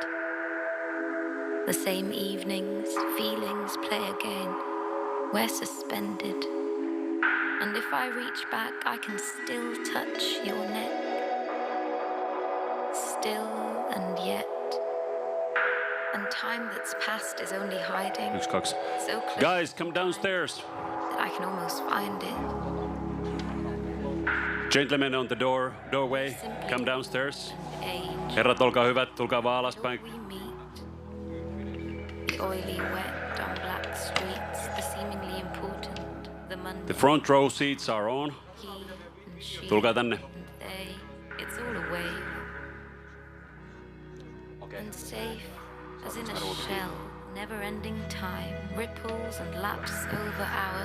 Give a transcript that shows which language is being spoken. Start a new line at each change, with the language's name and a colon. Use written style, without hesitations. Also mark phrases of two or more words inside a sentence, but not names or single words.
English: The same evenings, feelings play again. We're suspended. And if I reach back, I can still touch your neck. Still and yet. And time that's past is only hiding.
Finnish: Yksi, kaksi.
English: So close Guys, come downstairs. that I can almost find it. Gentlemen on the doorway, come downstairs. Age,
Finnish: Herrat, olkaa hyvät, tulkaa vaan alaspäin.
English: the oily wet on black streets, the seemingly important, the mundane. The front row seats are on. He and she
Finnish: Tulkaa tänne.
English: and they, it's all a wave. And safe as in a shell, never-ending time, ripples and laps over our